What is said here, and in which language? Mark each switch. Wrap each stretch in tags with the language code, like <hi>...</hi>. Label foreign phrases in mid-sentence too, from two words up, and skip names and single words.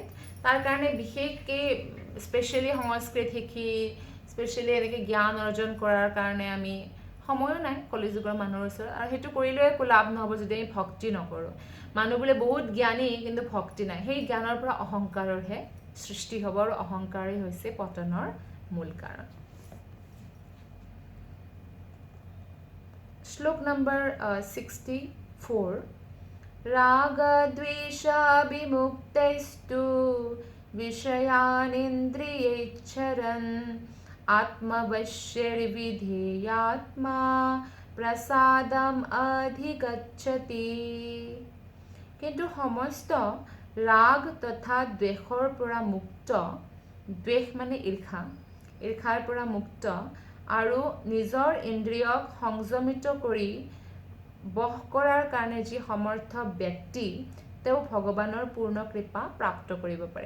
<as>তাৰ কাৰণে বিশেষকৈ স্পেচিয়েলি সংস্কৃত শিকি স্পেচিয়েলি এনেকৈ জ্ঞান অৰ্জন কৰাৰ কাৰণে আমি সময়ো নাই কলিযুগৰ মানুহৰ ওচৰত, আৰু সেইটো কৰিলেও একো লাভ নহ'ব যদি আমি ভক্তি নকৰোঁ। মানুহ বোলে বহুত জ্ঞানী কিন্তু ভক্তি নাই, সেই জ্ঞানৰ পৰা অহংকাৰৰহে সৃষ্টি হ'ব, আৰু অহংকাৰেই হৈছে পতনৰ মূল কাৰণ। শ্লোক নম্বৰ 64।</as> <sa>रागद्वेषाभिमुक्तैस्तु विषयानिन्द्रियैश्चरन् आत्मवश्यर्विधेयात्मा प्रसादम् अधिगच्छति।</sa> <as>কিন্তু সমস্ত ৰাগ তথা দ্বেষৰ পৰা মুক্ত, দ্বেষ মানে ঈৰ্ষা, ঈৰ্ষাৰ পৰা মুক্ত আৰু নিজৰ ইন্দ্ৰিয়ক সংযমিত কৰি বশ কৰাৰ কাৰণে যি সমৰ্থ ব্যক্তি, তেওঁ ভগৱানৰ পূৰ্ণ কৃপা প্ৰাপ্ত কৰিব পাৰে।</as>